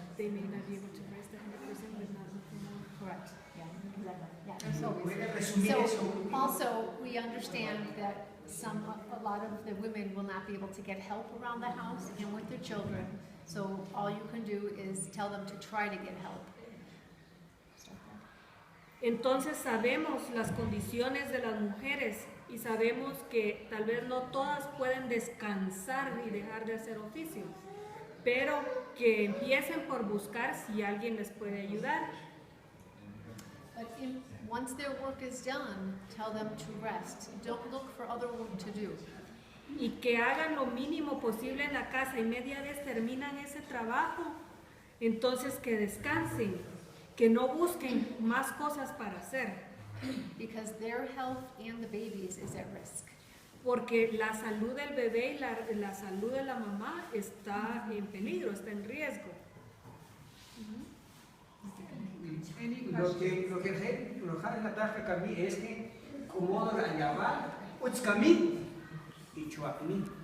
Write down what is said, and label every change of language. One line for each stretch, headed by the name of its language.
English: They may not be able to rest 100%, but not more. Correct, yeah, exactly, yeah. So,
Spanish: ¿Puede resumir eso?
English: so also, we understand that a lot of the women will not be able to get help around the house and with their children. So all you can do is tell them to try to get help.
Spanish: Entonces sabemos las condiciones de las mujeres y sabemos que tal vez no todas pueden descansar y dejar de hacer oficio, pero que empiecen por buscar si alguien les puede ayudar.
English: But once their work is done, tell them to rest. Don't look for other work to do.
Spanish: Y que hagan lo mínimo posible en la casa y media vez terminan ese trabajo, entonces que descansen, que no busquen más cosas para hacer,
English: Because their health and the baby's is at risk.
Spanish: porque la salud del bebé y la salud de la mamá está en peligro, está en riesgo.
English: Any
Spanish: Lo
English: questions? que la taja kami es que como la llama uchkami y chuakmi.